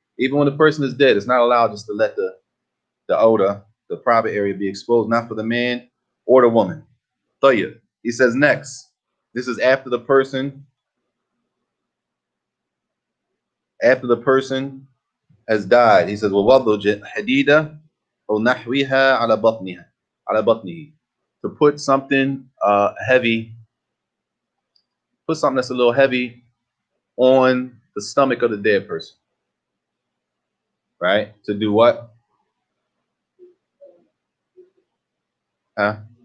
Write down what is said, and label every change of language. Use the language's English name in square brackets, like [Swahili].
[English] Even when the person is dead, it's not allowed just to let the odor, the private area, be exposed, not for the man or the woman. Tayyib. He says next, this is after the person has died. He says, [Arabic] وَوَضُّ حَدِيدًا أَوْ نَحْوِهَا عَلَى بَطْنِهِ. [English] To put something heavy, put something that's a little heavy on the stomach of the dead person. Right? To do what? Huh?